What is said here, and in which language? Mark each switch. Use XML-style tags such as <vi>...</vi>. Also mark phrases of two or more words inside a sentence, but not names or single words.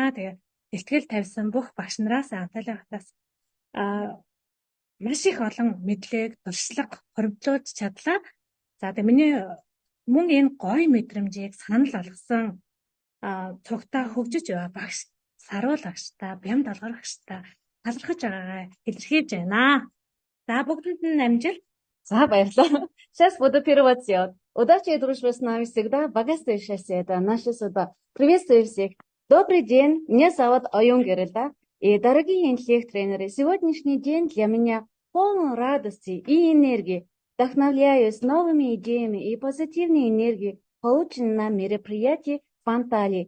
<mn>Тэгээд итгэл тавьсан бүх багш нараас Анталиа хотоос маш их олон мэдлэг, туршлага хоригдлуулж чадлаа. За тэгээ миний мөн энэ гоё мэдрэмжийг санал болгосон цугтаа хөгжиж байгаа багш, саруул багштай, бям долгор багштай талархаж байгаагаа илэрхийлж байна. За бүгдэнд нь амжилт. За баярлалаа.</mn> <ru>Сейчас буду первый делать. Удачи и дружбы с нами всегда. Богатство и счастье – это наша судьба. Приветствую всех. Добрый день. Меня зовут Оюун гэрэл. И, дорогие интеллект-тренеры, сегодняшний день для меня полон радости и энергии. Вдохновляюсь новыми идеями и позитивной энергией, полученной на мероприятии в Анталии.</ru>